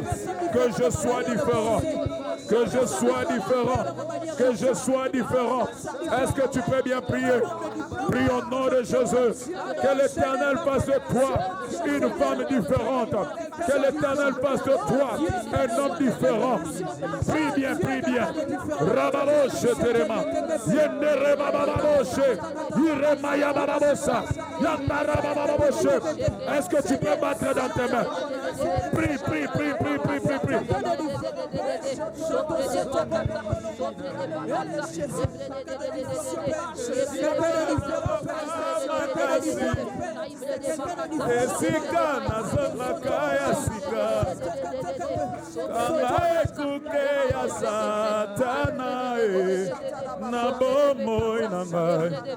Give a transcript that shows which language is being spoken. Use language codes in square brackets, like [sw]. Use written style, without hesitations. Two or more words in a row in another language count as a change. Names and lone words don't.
[fr] Que je sois différent. Que je sois différent. Que je sois différent. Est-ce que tu peux bien prier? Prie au nom de Jésus. Que l'Éternel fasse de toi une femme différente. Que l'Éternel fasse de toi un homme différent. Prie bien, prie bien. Rababoshe terema. Yendere bababoshe. Iremaya bababosa. Yandara bababoshe. Est-ce que tu peux battre dans tes mains? Prie, prie, prie, prie, prie, prie, prie. [ln] Esika nazonaka ya sika kama ekuke ya satana na bomoi na ngai